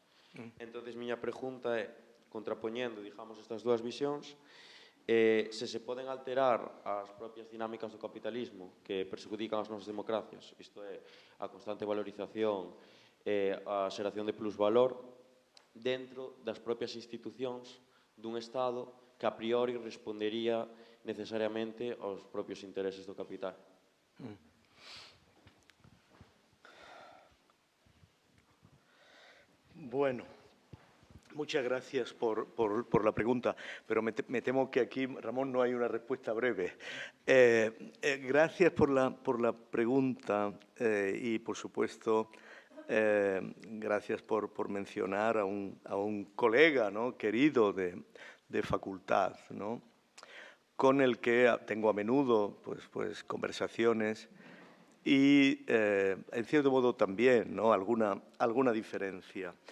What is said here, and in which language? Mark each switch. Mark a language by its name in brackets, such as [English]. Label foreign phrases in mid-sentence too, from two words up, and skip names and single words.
[Galician] Entón, miña pregunta é, contrapoñendo, digamos, estas dúas visións, se poden alterar as propias dinámicas do capitalismo que perxudican as nosas democracias, isto é, a constante valorización e a xeración de plusvalor dentro das propias institucións dun Estado que a priori respondería necesariamente aos propios intereses do capital. [Spanish] Bueno, muchas gracias por la pregunta, pero me temo que aquí, Ramón, no hay una respuesta breve. Gracias por la pregunta y, por supuesto, gracias por mencionar a un colega, ¿no?, querido de facultad, ¿no?, con el que tengo a menudo pues conversaciones y, en cierto modo, también, ¿no?, alguna diferencia.